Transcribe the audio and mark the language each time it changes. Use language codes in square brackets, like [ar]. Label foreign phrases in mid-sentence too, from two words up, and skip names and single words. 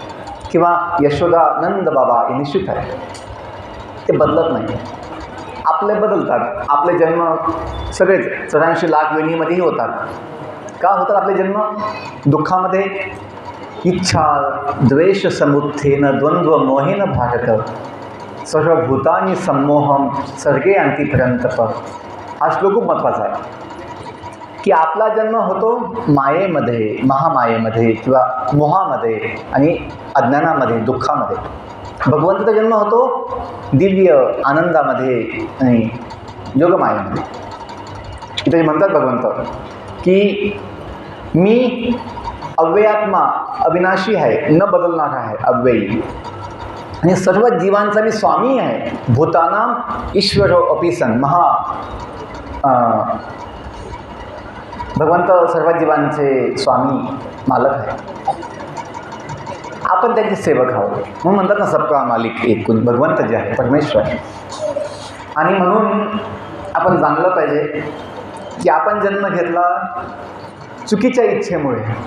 [mr] किंवा यशोदा नंद बाबा, हे निश्चित आहे. ते बदलत नाही. आपले बदलतात. आपले जन्म सगळेच 84 लाख योनीमध्येही होतात. का होतात आपले जन्म? दुःखामध्ये. [sa] इच्छा द्वेष समुत्थेन द्वंद्व मोहेन भारत, सर्वभूतानी सम्मोहम सर्गे अंतिपर्यंत. [mr] हा श्लोक खूप महत्त्वाचा आहे की आपला जन्म होतो मायेमध्ये, महामायेमध्ये किंवा मोहामध्ये आणि अज्ञानामध्ये, दुःखामध्ये. भगवंताचा जन्म होतो दिव्य आनंदामध्ये आणि योगमायेमध्ये. इथे म्हणतात भगवंत की मी अव्ययात्मा, अविनाशी आहे, न बदलणारा आहे, अव्ययी, आणि सर्व जीवांचा मी स्वामी आहे. [sa] भूतानाम ईश्वरो अपि सन, [mr] भगवंत सर्व जीवांचे स्वामी, मालक आहे. आपण त्याचे सेवक आहोत. म्हणून म्हणतात ना, [hi] सबका मालिक एक, [mr] भगवंत जे आहे परमेश्वर. आणि म्हणून आपण जाणलं पाहिजे की आपण जन्म घेतला चुकीच्या इच्छेमुळे.